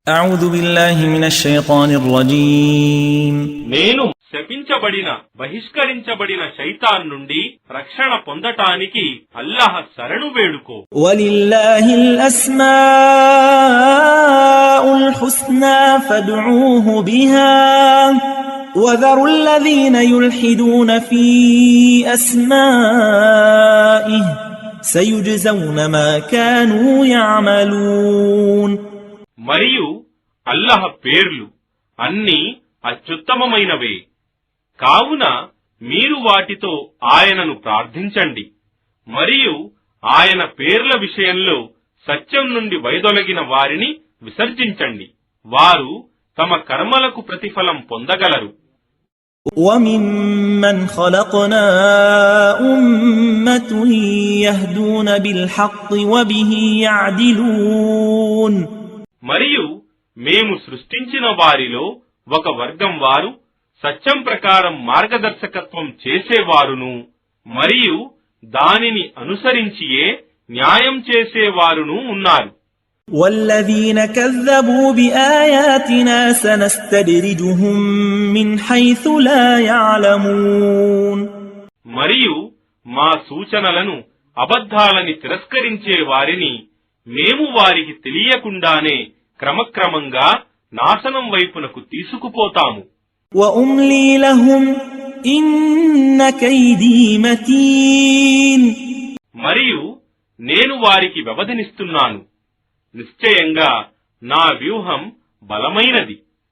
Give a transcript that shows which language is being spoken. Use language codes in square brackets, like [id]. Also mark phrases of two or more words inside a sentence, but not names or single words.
[ar] أعوذ بالله من الشيطان الرجيم [te] నేను శపించబడిన బహిష్కరించబడిన శైతాన్ నుండి రక్షణ పొందటానికి అల్లాహ్ శరణు వేడుకో. [ar] ولله الأسماء الحسنى فادعوه بها وذروا الذين يلحدون في أسمائه سيجزون ما كانوا يعملون. [te] మరియు అల్లాహ్ పేర్లు అన్నీ అత్యుత్తమమైనవే, కావున మీరు వాటితో ఆయనను ప్రార్థించండి. మరియు ఆయన పేర్ల విషయంలో సత్యం నుండి వైదొలగిన వారిని విసర్జించండి. వారు తమ కర్మలకు ప్రతిఫలం పొందగలరు. [ar] وَمِمَّنْ خَلَقْنَا أُمَّةٌ يَهْدُونَ بِالْحَقِّ وَبِهِ يَعْدِلُونَ. [te] మరియు మేము సృష్టించిన వారిలో ఒక వర్గం వారు సత్యం ప్రకారం మార్గదర్శకత్వం చేసేవారును మరియు దానిని అనుసరించియే న్యాయం చేసేవారును ఉన్నారు. [ar] وَالَّذِينَ كَذَّبُوا بِآيَاتِنَا سَنَسْتَدْرِجُهُم مِّنْ حَيْثُ لَا يَعْلَمُونَ. [te] మరియు మా సూచనలను అబద్ధాలని తిరస్కరించే వారిని మేము వారికి తెలియకుండానే క్రమక్రమంగా నాశనం వైపునకు తీసుకుపోతాము. [ar] وَأُمْلِي لَهُمْ إِنَّ كَيْدِي مَتِينٌ. [te] మరియు నేను వారికి వ్యవధినిస్తున్నాను. నిశ్చయంగా నా వ్యూహం బలమైనది.